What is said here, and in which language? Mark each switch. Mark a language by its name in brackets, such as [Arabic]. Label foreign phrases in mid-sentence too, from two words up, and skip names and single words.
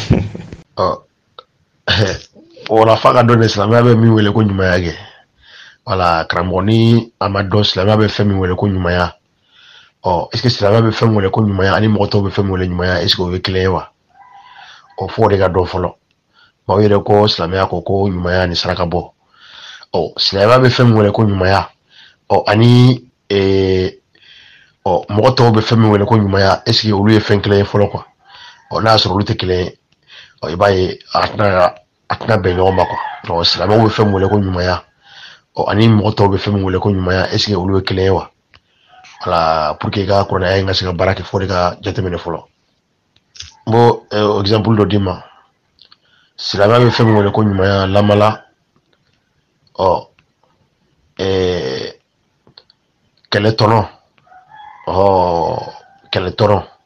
[Bambara] wala fa ka dɔn ne silamɛya bɛ min wele ko ɲumanya kɛ wala karamɔgɔ ni a ma dɔn silamɛya bɛ fɛn min wele ko ɲumanya [French] est-ce que [Bambara] silamɛ bɛ fɛn min wele ko ɲumanya ani mɔgɔ tɔw bɛ fɛn min wele ɲumanya [French] est-ce que [Bambara] o ye kelen ye wa fo o de ka dɔn fɔlɔ maaw yɛrɛ ko silamɛya ko ɲumanya ni saraka bɔ silamɛya bɛ fɛn min wele ko ɲumanya ani mɔgɔ tɔw bɛ fɛn min wele ko ɲumanya [French] est-ce que [Bambara] olu ye fɛn kelen ye fɔlɔ quoi n'a y'a sɔrɔ olu tɛ kelen ye i b'a ye a tɛna bɛn ɲɔgɔn ma quoi silamɛw bɛ fɛn min wele ko ɲumanya ani mɔgɔ tɔw bɛ fɛn min wele ko ɲumanya [French] est-ce que [Bambara] olu ye kelen ye wa [French] voilà pour que [Bambara] i ka kuranɛya in ka se ka baara kɛ fo de ka jateminɛ fɔlɔ n b'o exemple dɔ d'i ma silamɛya bɛ fɛn min wele ko ɲumanya lamala kɛlɛ tɔnɔ kɛlɛ tɔnɔ